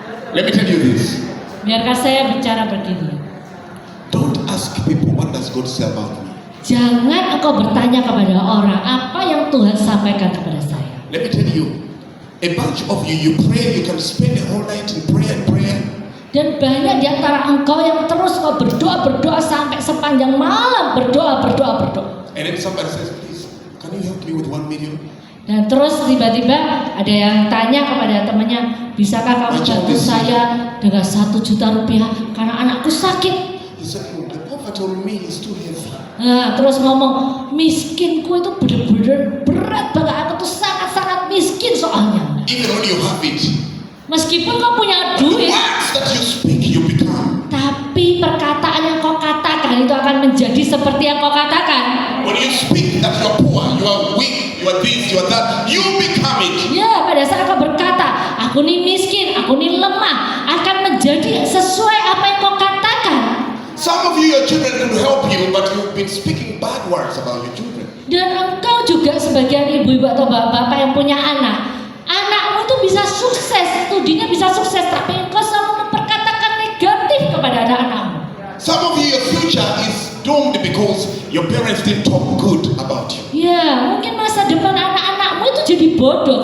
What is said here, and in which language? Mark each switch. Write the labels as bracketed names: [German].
[English] Let me tell you this. [Indonesian] Biarkan saya bicara begini. [English] Don't ask people what does God say about me. [Indonesian] Jangan engkau bertanya kepada orang apa yang Tuhan sampaikan kepada saya. [English] Let me tell you, a bunch of you pray, you can spend the whole night in prayer. [Indonesian] Dan banyak di antara engkau yang terus kau berdoa sampai sepanjang malam berdoa. [English] And then somebody says, please, can you help me with 1 million? [Indonesian] Dan terus tiba-tiba ada yang tanya kepada temannya, bisakah kamu bantu saya dengan 1 juta rupiah karena anakku sakit? [English] He said, the poverty on me is too heavy. [Indonesian] Nah, terus ngomong, miskinku itu benar-benar berat banget, aku tuh sangat-sangat miskin soalnya. [English] Even when you have it, [Indonesian] Meskipun kau punya [English] the [Indonesian] duit, [English] words that you speak, you become. [Indonesian] tapi perkataan yang kau katakan itu akan menjadi seperti yang kau katakan. [English] When you speak that you are poor, you are weak, you are this, you are that, you become it. [Indonesian] Ya, pada saat kau berkata, aku nih miskin, aku nih lemah, akan menjadi sesuai apa yang kau katakan. [English] Some of you, your children can help you, but you've been speaking bad words about your children. [Indonesian] Dan engkau juga sebagian ibu-ibu atau bapak-bapak yang punya anak, anakmu itu bisa sukses, studinya bisa sukses, tapi engkau selalu memperkatakan negatif kepada anak-anakmu. [English] Some of you, your future is doomed because your parents didn't talk good about you. [Indonesian] Ya, mungkin masa depan anak-anakmu itu jadi bodoh.